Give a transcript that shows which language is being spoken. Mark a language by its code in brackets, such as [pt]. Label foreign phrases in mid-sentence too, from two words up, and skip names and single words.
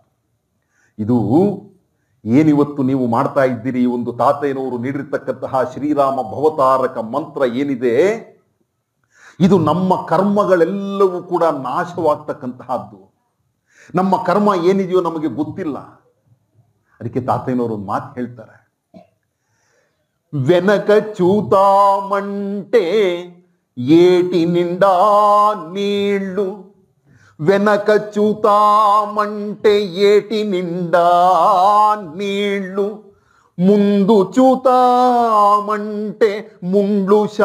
[kn] ಇದು ಏನಿವತ್ತು ನೀವು ಮಾಡ್ತಾ ಇದ್ದೀರಿ, ಈ ಒಂದು ತಾತಯ್ಯನವರು ನೀಡಿರ್ತಕ್ಕಂತಹ ಶ್ರೀರಾಮ ಭವತಾರಕ ಮಂತ್ರ ಏನಿದೆ, ಇದು ನಮ್ಮ ಕರ್ಮಗಳೆಲ್ಲವೂ ಕೂಡ ನಾಶವಾಗ್ತಕ್ಕಂತಹದ್ದು. ನಮ್ಮ ಕರ್ಮ ಏನಿದೆಯೋ ನಮಗೆ ಗೊತ್ತಿಲ್ಲ. ಅದಕ್ಕೆ ತಾತಯ್ಯನವರು ಒಂದು ಮಾತು ಹೇಳ್ತಾರೆ, [te] వెనక చూతామంటే ఏటినిండా నీళ్ళు వెనక చూతామంటే ఏటినిండా నీళ్ళు ముందు చూతామంటే ముండ్లు